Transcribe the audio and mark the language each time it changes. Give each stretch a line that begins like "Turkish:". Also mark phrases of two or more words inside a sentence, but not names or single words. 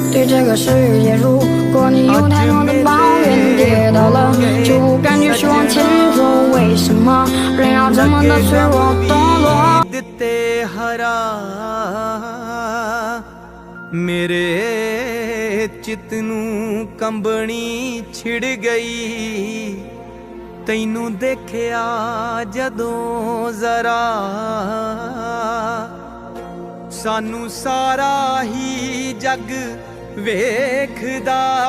Chinese: 这个世界，如果你有太多的抱怨，跌倒了就赶紧去往前走。为什么人要这么的脆弱堕落
Punjabi: ਦਿੱਤੇ ਹਰਾ ਮੇਰੇ ਚਿੱਤ ਨੂੰ ਕੰਬਣੀ ਛਿੜ ਗਈ ਤੈਨੂੰ ਦੇਖਿਆ ਜਦੋਂ ਜ਼ਰਾ ਸਾਨੂੰ ਸਾਰਾ ਹੀ ਜੱਗ ਵੇਖਦਾ